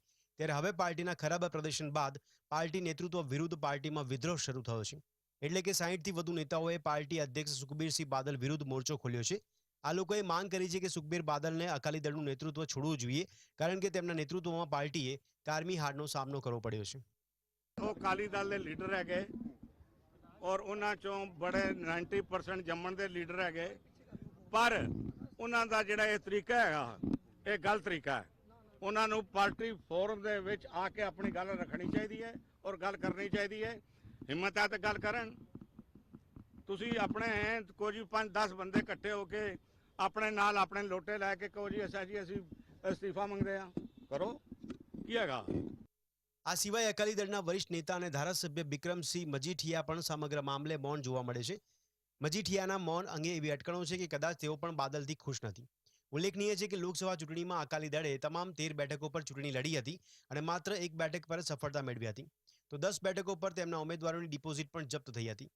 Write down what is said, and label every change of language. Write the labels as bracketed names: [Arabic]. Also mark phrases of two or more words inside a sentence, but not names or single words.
[Gujarati] ત્યારે હવે પાર્ટીના ખરાબ પ્રદર્શન બાદ પાર્ટી નેતૃત્વ વિરુદ્ધ પાર્ટીમાં વિદ્રોહ શરૂ થયો છે। એટલે કે 60થી વધુ નેતાઓએ પાર્ટી અધ્યક્ષ સુખબીરસિંહ બાદલ વિરુદ્ધ મોરચો ખોલ્યો છે। આ લોકોએ માંગ કરી છે કે સુખબીર બાદલને અકાલી દળનું નેતૃત્વ છોડવું જોઈએ, કારણ કે તેમના નેતૃત્વમાં પાર્ટીએ કારમી હારનો સામનો કરવો પડ્યો છે। [Punjabi] ਉਹ ਅਕਾਲੀ ਦਲ ਦੇ ਲੀਡਰ ਹੈਗੇ ਔਰ ਉਹਨਾਂ ਚੋਂ ਬੜੇ 90% ਜੰਮਣ ਦੇ ਲੀਡਰ ਹੈਗੇ, ਪਰ ਉਹਨਾਂ ਦਾ ਜਿਹੜਾ ਇਹ ਤਰੀਕਾ ਹੈਗਾ ਇਹ ਗਲਤ ਤਰੀਕਾ ਹੈ। ਉਹਨਾਂ ਨੂੰ [English] party forum [Punjabi] ਦੇ ਵਿੱਚ ਆ ਕੇ ਆਪਣੀ ਗੱਲ ਰੱਖਣੀ ਚਾਹੀਦੀ ਹੈ ਔਰ ਗੱਲ ਕਰਨੀ ਚਾਹੀਦੀ ਹੈ। ਹਿੰਮਤ ਹੈ ਤਾਂ ਗੱਲ ਕਰਨ। ਤੁਸੀਂ ਆਪਣੇ ਕੋਈ 5-10 ਬੰਦੇ ਇਕੱਠੇ ਹੋ ਕੇ ਆਪਣੇ ਨਾਲ ਆਪਣੇ ਲੋਟੇ ਲੈ ਕੇ ਕਹੋ ਜੀ ਅਸੀਂ ਅਸਤੀਫਾ ਮੰਗਦੇ ਆ, ਕਰੋ। ਕੀ ਹੈਗਾ? [Gujarati] આ સિવાય અકાલી દળના વરિષ્ઠ નેતા અને ધારાસભ્ય બિક્રમસિંહ મજીઠિયા પણ સમગ્ર મામલે મૌન જોવા મળે છે। મજીઠિયાના મૌન અંગે એવી અટકણો છે કે કદાચ તેઓ પણ બાદલથી ખુશ નથી। ઉલ્લેખનીય છે કે લોકસભા ચૂંટણીમાં અકાલી દળે તમામ 13 બેઠકો પર ચૂંટણી લડી હતી અને માત્ર એક બેઠક પર સફળતા મેળવી હતી, તો 10 બેઠકો પર તેમના ઉમેદવારોની ડિપોઝિટ પણ જપ્ત થઈ હતી।